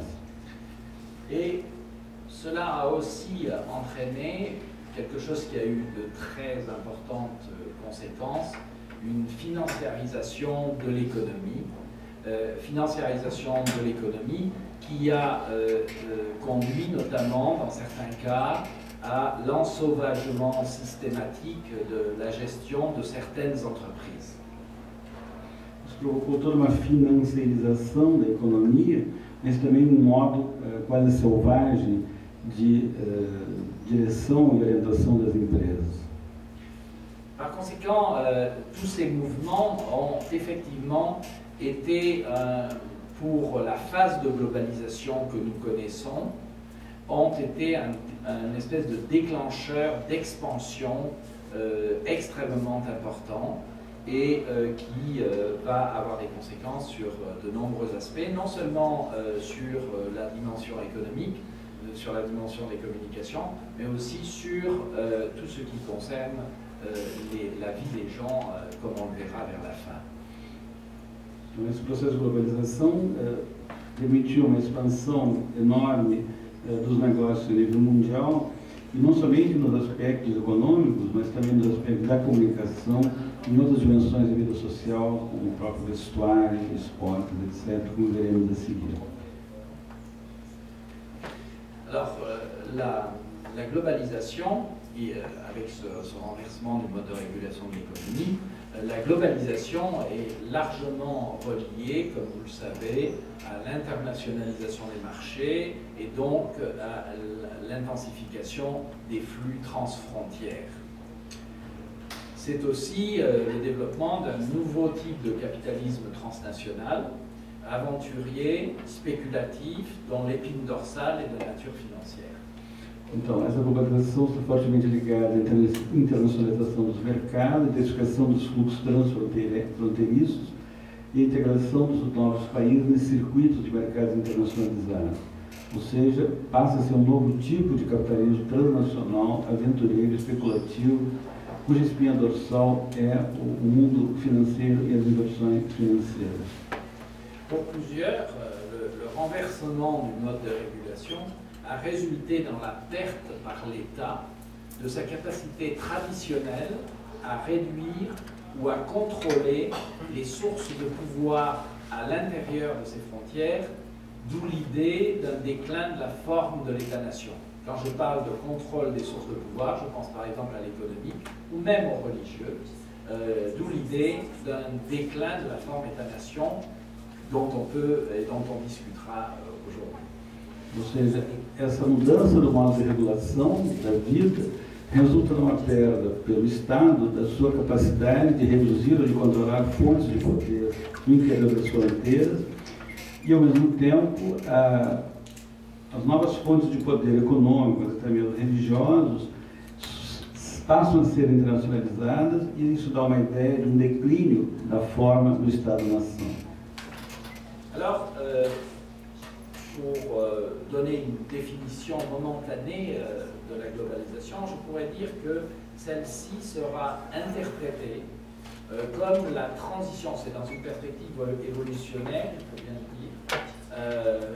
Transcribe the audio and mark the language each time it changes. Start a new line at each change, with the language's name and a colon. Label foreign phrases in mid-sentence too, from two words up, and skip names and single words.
French: Et cela a aussi entraîné quelque chose qui a eu de très importantes conséquences, une financiarisation de l'économie, qui a conduit notamment, dans certains cas, à l'ensauvagement systématique de la gestion de certaines entreprises.
Portuguese: Isso provocou toda uma financiarização da economia, mas também modo quase selvagem de direção e orientação das empresas.
French: Par conséquent, tous ces mouvements ont effectivement été, pour la phase de globalisation que nous connaissons, ont été un espèce de déclencheur d'expansion extrêmement important et qui va avoir des conséquences sur de nombreux aspects, non seulement sur la dimension économique, sur la dimension des communications, mais aussi sur tout ce qui concerne la vie des gens, comme on le verra vers la fin.
Portuguese: Então, esse processo de globalização permitiu uma expansão enorme dos negócios a nível mundial, e não somente nos aspectos econômicos, mas também nos aspectos da comunicação, em outras dimensões da vida social, como o próprio vestuário, esportes, etc., como veremos a seguir.
French: Alors, la globalisation, et avec ce renversement du mode de régulation de l'économie, la globalisation est largement reliée, comme vous le savez, à l'internationalisation des marchés et donc à l'intensification des flux transfrontières. C'est aussi le développement d'un nouveau type de capitalisme transnational, aventurier, spéculatif, dont l'épine dorsale est de nature financière.
Portuguese: Então, essa globalização está fortemente ligada à internacionalização dos mercados, à intensificação dos fluxos transfronteiriços e à integração dos novos países nesses circuitos de mercados internacionalizados. Ou seja, passa a ser um novo tipo de capitalismo transnacional, aventureiro, especulativo, cuja espinha dorsal é o mundo financeiro e as inversões financeiras.
French: Pour plusieurs, le renversement du mode de régulation a résulté dans la perte par l'État de sa capacité traditionnelle à réduire ou à contrôler les sources de pouvoir à l'intérieur de ses frontières, d'où l'idée d'un déclin de la forme de l'État-nation. Quand je parle de contrôle des sources de pouvoir, je pense par exemple à l'économique ou même aux religieux, d'où l'idée d'un déclin de la forme État-nation dont on peut et dont on discutera aujourd'hui.
Portuguese: Ou seja, essa mudança do modo de regulação da vida resulta numa perda pelo Estado da sua capacidade de reduzir ou de controlar fontes de poder no interior das fronteiras e, ao mesmo tempo, as novas fontes de poder econômicos e também religiosos passam a ser internacionalizadas e isso dá uma ideia de declínio da forma do Estado-nação.
French: Alors, pour donner une définition momentanée de la globalisation, je pourrais dire que celle-ci sera interprétée comme la transition, c'est dans une perspective évolutionnaire, il faut bien le dire.